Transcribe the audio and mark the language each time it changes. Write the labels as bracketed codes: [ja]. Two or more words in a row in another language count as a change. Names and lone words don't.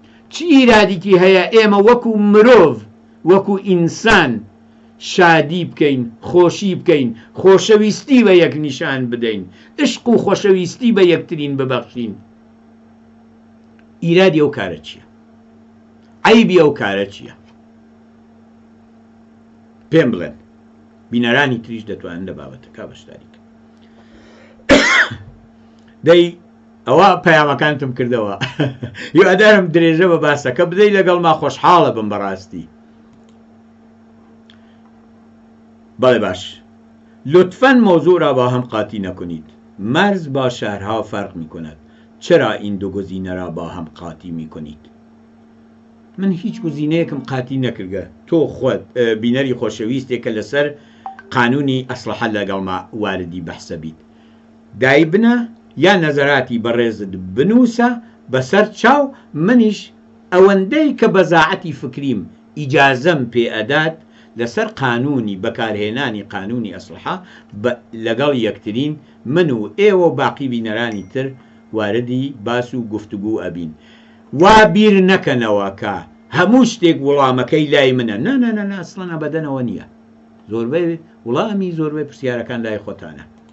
[ckb] چی ئیرادێکی هەیە ئێمە وەکو مرۆڤ وەکو ئینسان شادی بکەین خۆشی بکەین خۆشەویستی بە یەک نیشان بدەین عشق و خۆشەویستی بە یەکترین ببەخشین ئیرادی ئەو کارە چییە عیبی ئەو کارە چییە پێم بڵێن بینەرانی تریش دەتوانن لە بابەتەکە بەشداری دەی ئەوە پەیامەکانتم کردەوە هیوادارم درێژە بە باسەکە بدەی لەگەڵ ما خۆشحاڵە بم بەڕاستی بەڵێ باش [fa] لطفاً موضوع را با هم قاطی نکنید مرز با شهرها فرق می کند چرا این دو گزینه را با هم قاطی می کنید [ckb] من هیچ گزینەیەکم قاتی نەکردگە تۆ خۆت بینەری خۆشەویستێکە لەسەر قانونی ئەسلحە لەگەڵ ما واردی بەحسە بیت دای بنە یا نەزەراتی بەڕێزت بنووسە بەسەر چاو منیش ئەوەندەی کە بەزاعەتی فکریم ئیجازەم پێ ئەدات لەسەر قانونی بەکارهێنانی قانونی ئەسلحە لەگەڵ یەکترین من و ئێوە باقی بینەرانی تر واردی باس و گفتوگو ئەبین وا بیر نەکەنەوە کە هەموو شتێک وەڵامەکەی لای منە نە ئەسڵەنە بەدەنەوە نییە زۆربەی وەڵامی زۆربەی پرسیارەکان لای خۆتانە